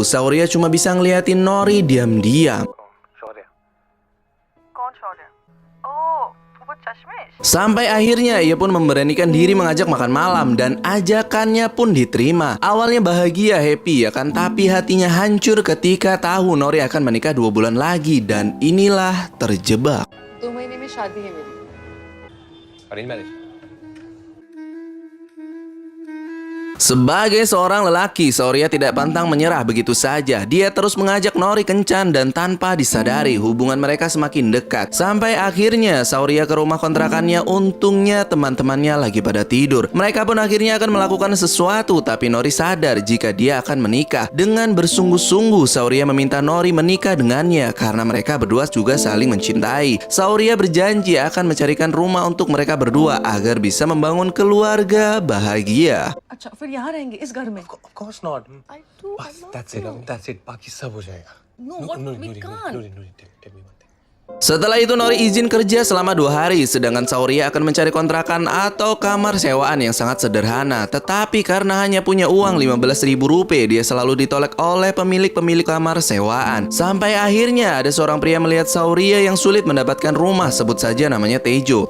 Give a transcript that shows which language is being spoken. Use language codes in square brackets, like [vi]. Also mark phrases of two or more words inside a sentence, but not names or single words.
[id] Sauria cuma bisa ngeliatin Nori diam-diam. Sampai akhirnya ia pun memberanikan diri mengajak makan malam dan ajakannya pun diterima. Awalnya bahagia, happy ya kan, tapi hatinya hancur ketika tahu Nori akan menikah 2 bulan lagi dan inilah terjebak. [hi] 2 महीने में शादी है मेरी। [en] Arranged marriage. [id] Sebagai seorang lelaki, Sauria tidak pantang menyerah begitu saja. Dia terus mengajak Nori kencan dan tanpa disadari hubungan mereka semakin dekat. Sampai akhirnya Sauria ke rumah kontrakannya, untungnya teman-temannya lagi pada tidur. Mereka pun akhirnya akan melakukan sesuatu, tapi Nori sadar jika dia akan menikah. Dengan bersungguh-sungguh Sauria meminta Nori menikah dengannya karena mereka berdua juga saling mencintai. Sauria berjanji akan mencarikan rumah untuk mereka berdua agar bisa membangun keluarga bahagia. [hi] अच्छा फिर यहाँ रहेंगे इस घर में। [en] Of course not. I do. I बस love that's you. it. That's it. [hi] बाकी सब हो जाएगा. [en] No, what? We can't. Nuri, tell me one thing. [id] Setelah itu Nori izin kerja selama 2 hari, sedangkan Sauria akan mencari kontrakan atau kamar sewaan yang sangat sederhana. Tetapi karena hanya punya uang 15.000 rupiah, dia selalu ditolak oleh pemilik kamar sewaan. Sampai akhirnya ada seorang pria melihat Sauria yang sulit mendapatkan rumah, sebut saja namanya Tejo.